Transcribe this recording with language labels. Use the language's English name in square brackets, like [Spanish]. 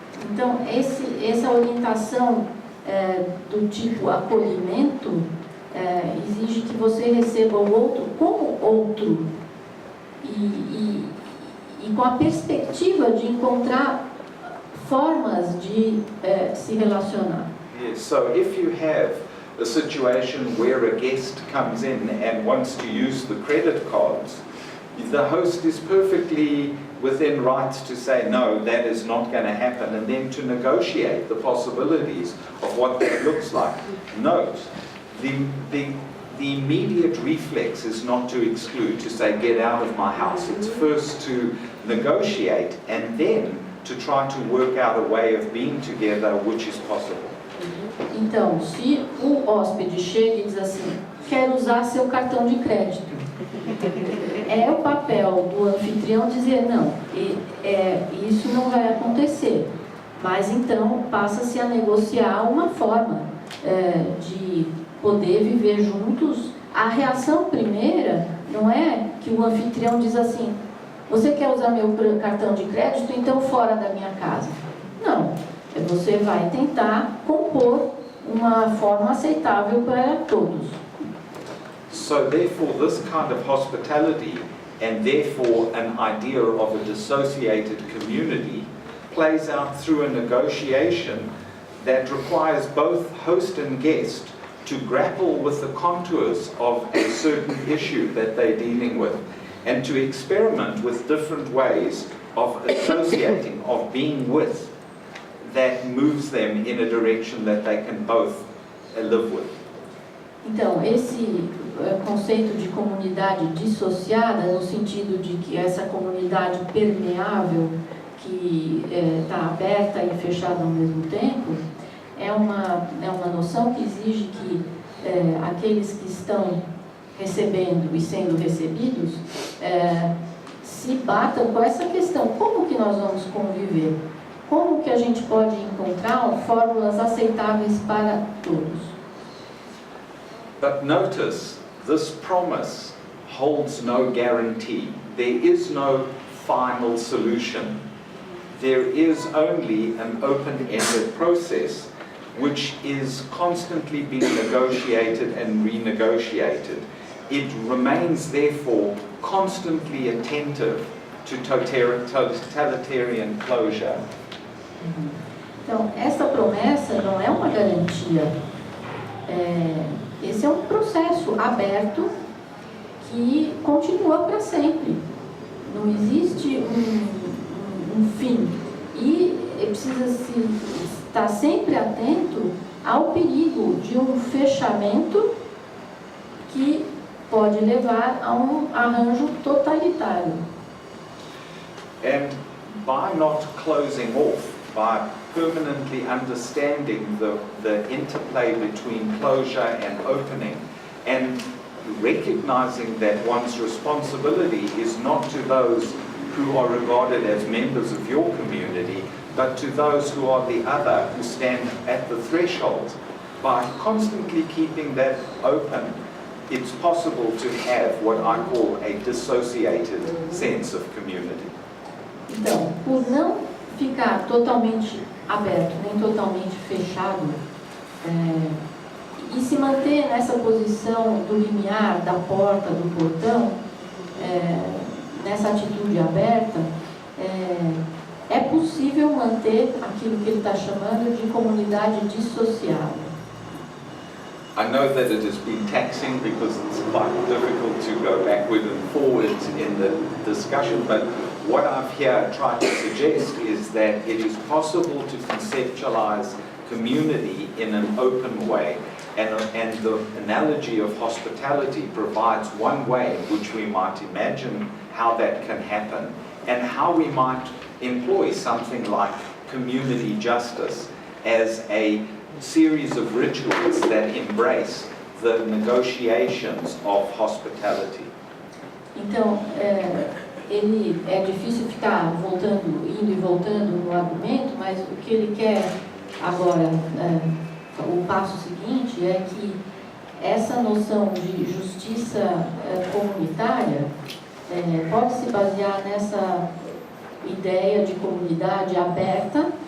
[Portuguese] Então, essa orientação do tipo acolhimento exige que você receba o outro como outro e com a perspectiva de encontrar formas de se relacionar. [English] Yes, so if you have a situation where a guest comes in and wants to use the credit cards, the host is perfectly within rights to say, no, that is not going to happen, and then to negotiate the possibilities of what that looks like. Note, the immediate reflex is not to exclude, to say, get out of my house. It's first to negotiate and then to try to work out a way of being together which is possible. [Portuguese] Então, se o hóspede chega e diz assim, quero usar seu cartão de crédito, é o papel do anfitrião dizer, não, isso não vai acontecer. Mas então passa-se a negociar uma forma de poder viver juntos. A reação primeira não é que o anfitrião diz assim, você quer usar meu cartão de crédito, então fora da minha casa. Não, você vai tentar compor uma forma aceitável para todos. [English] So therefore this kind of hospitality and therefore an idea of a dissociated community plays out through a negotiation that requires both host and guest to grapple with the contours of a certain issue that they're dealing with and to experiment with different ways of associating, of being with, that moves them in a direction that they can both live with. [Portuguese] Então, esse conceito de comunidade dissociada, no sentido de que essa comunidade permeável, que está aberta e fechada ao mesmo tempo, é uma noção que exige que aqueles que estão recebendo e sendo recebidos se batam com essa questão, como que nós vamos conviver? como que a gente pode encontrar fórmulas aceitáveis para todos? [English] But notice, this promise holds no guarantee. There is no final solution. There is only an open-ended process which is constantly being negotiated and renegotiated. It remains, therefore, constantly attentive to totalitarian closure. [Portuguese] Então, essa promessa não é uma garantia. Esse é um processo aberto que continua para sempre. Não existe um fim. E precisa estar sempre atento ao perigo de um fechamento que pode levar a arranjo totalitário. [English] And by not closing off, by permanently understanding the interplay between closure and opening, and recognizing that one's responsibility is not to those who are regarded as members of your community, but to those who are the other, who stand at the threshold. By constantly keeping that open, it's possible to have what I call a dissociated sense of community. [Portuguese] Então, por não ficar totalmente aberto, nem totalmente fechado, e se manter nessa posição do limiar, da porta, do portão, nessa atitude aberta, é possível manter aquilo que ele está chamando de comunidade dissociada. [English] I know that it has been taxing because it's quite difficult to go backward and forward in the discussion, but what I've here tried to suggest is that it is possible to conceptualize community in an open way, and the analogy of hospitality provides one way in which we might imagine how that can happen, and how we might employ something like community justice as a series of rituals that embrace the negotiations of hospitality. [Portuguese] Então, ele é difícil ficar indo e voltando no argumento, mas o que ele quer agora, o passo seguinte é que essa noção de justiça comunitária pode se basear nessa ideia de comunidade aberta,